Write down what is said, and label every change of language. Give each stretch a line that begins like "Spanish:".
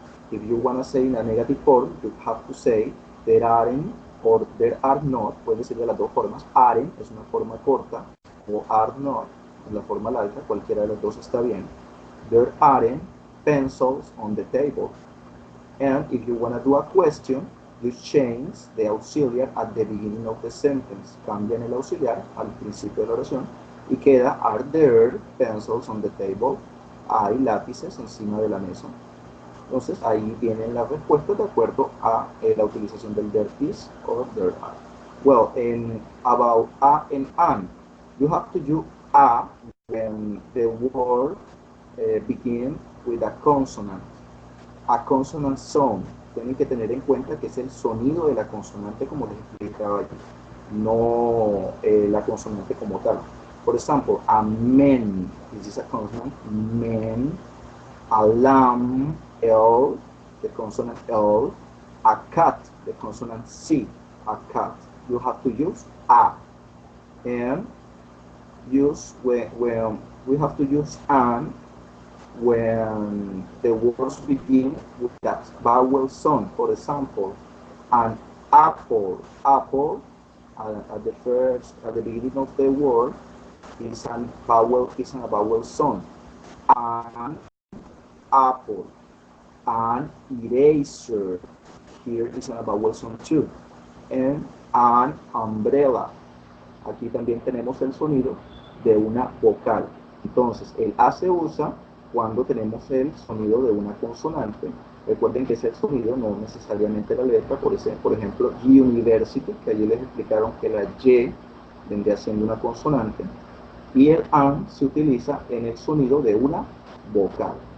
English: If you want to say in a negative form, you have to say there aren't or there are not.
Spanish: Pueden decir de las dos formas. Aren't es una forma corta o are not en la forma larga. Cualquiera de las dos está bien.
English: There aren't pencils on the table. And if you want to do a question, you change the auxiliary at the beginning of the sentence.
Spanish: Cambian el auxiliar al principio de la oración y queda,
English: are there pencils on the table?
Spanish: Hay lápices encima de la mesa. Entonces ahí vienen las respuestas de acuerdo a la utilización del
English: there is or there are. Well, about a and an, you have to use a when the word begins with a consonant. A consonant sound.
Spanish: Tienen que tener en cuenta que es el sonido de la consonante, como les explicaba aquí, no la consonante como tal.
English: For example, a man, this is a consonant, man. A lamb, L, the consonant L. A cat, the consonant C, a cat. You have to use a. And use when we have to use an when the words begin with that vowel sound. For example, an apple. Apple at the beginning of the word is a vowel sound. An apple. An eraser. Here is a vowel sound too. And an umbrella.
Spanish: Aquí también tenemos el sonido de una vocal. Entonces, el A se usa cuando tenemos el sonido de una consonante. Recuerden que ese sonido no necesariamente la letra, por ejemplo, university, que allí les explicaron que la Y vendría siendo una consonante, y el AN se utiliza en el sonido de una vocal.